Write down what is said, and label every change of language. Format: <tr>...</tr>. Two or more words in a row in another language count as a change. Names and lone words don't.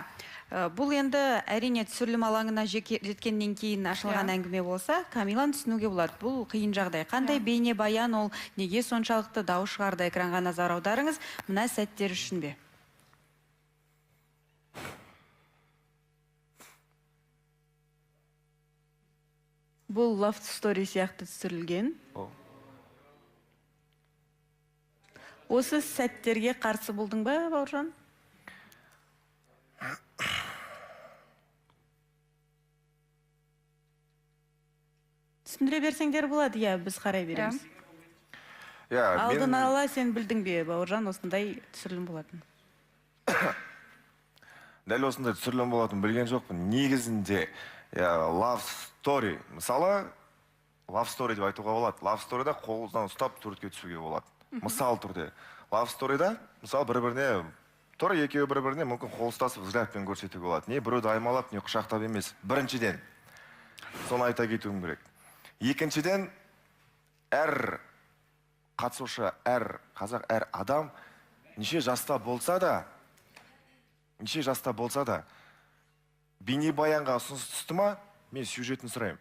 <kk>Бұл енді әрине түсірілім алаңына жеткеннен кейін ашылған әңгіме болса, Камиланы түсінуге болады. Бұл қиын жағдай. Қандай бейне баян, ол неге соншалықты дауыс шығарды? Экранға назар аударыңыз. Мына сәттер үшін бе? Бұл</kk> <en>love story</en> <kk>сияқты түсірілген. Осы сәттерге қарсы болдың ба, Бауыржан? Түсіндіре берсеңдер болады, иә, біз қарай береміз. Алдын ала сен білдің бе, Бауыржан, осындай түсірілім болатын? Дәл осындай түсірілім болатын білген жоқпын. Негізінде</kk> <en>love story.</en> <kk>Мысалы,</kk> <en>love story</en> <kk>деп айтуға болады.</kk> <en>Love story'да</en> <kk>қолыңыздан ұстап суретке түсуге болады. Мысал түрде.</kk> <en>Love story'да,</en> <kk>мысалы, бір-біріне, тура екеуі бір-біріне мүмкін қол ұстасып взглядпен көрсетуге болады. Не біреуді аймалап, не құшақтап емес. Біріншіден, соны айта кетуім керек. Екіншіден, әр қатысушы, әр қазақ, әр адам неше жаста болса да, неше жаста болса да, бейнебаянға ұсыныс түсті ма, мен сюжетін сұраймын.</kk>